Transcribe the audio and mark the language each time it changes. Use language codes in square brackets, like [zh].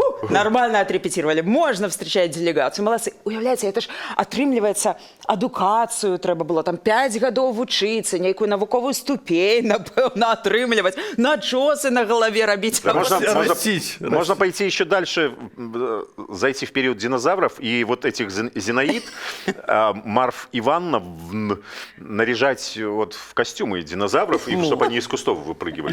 [ru] Нормально отрепетировали. Можно встречать делегацию. Молодцы. [be] Уявляете, это ж атрымліваецца адукацыю трэба было, там 5 гадоў вучыцца, нейкую навуковую ступень, напэўна, атрымліваць, начосы на голове рабіць. [ru] Да, можно пойти еще дальше, зайти в период динозавров и вот этих Зинаид, Марф Ивановна наряжать вот в костюмы динозавров, и чтобы они из кустов выпрыгивали.